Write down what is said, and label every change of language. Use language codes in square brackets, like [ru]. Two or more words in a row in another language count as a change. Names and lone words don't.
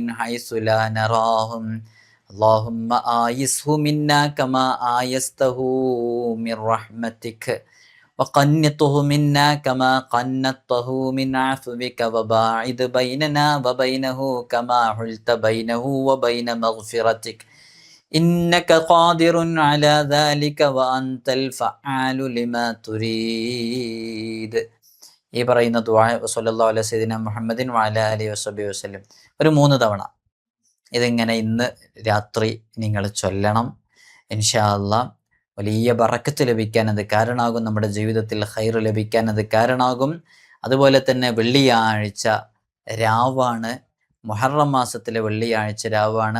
[ar] حيث لا نراهم اللهم آيسه منا كما آيسته من رحمتك وقنطه منا كما قنطته من عفوك وباعد بيننا وبينه كما حلت بينه وبين مغفرتك إنك قادر على ذلك وأنت الفعال لما تريد. [ml] ഈ പറയുന്ന ദുആ [ar] صلى الله عليه سيدنا محمد وعلى آله وسلم وسلم [ml] ഒരു 3 തവണ ഇതിങ്ങനെ ഇന്ന് രാത്രി നിങ്ങൾ ചൊല്ലണം. [ar] إن شاء الله [ml] വലിയ ബറക്കത്ത് ലഭിക്കാൻ അത് കാരണമാകും. നമ്മുടെ ജീവിതത്തിൽ ഖൈറ് ലഭിക്കാൻ അത് കാരണമാകും. അതുപോലെ തന്നെ വെള്ളിയാഴ്ച രാവാണ്, മുഹറം മാസത്തിലെ വെള്ളിയാഴ്ച രാവാണ്.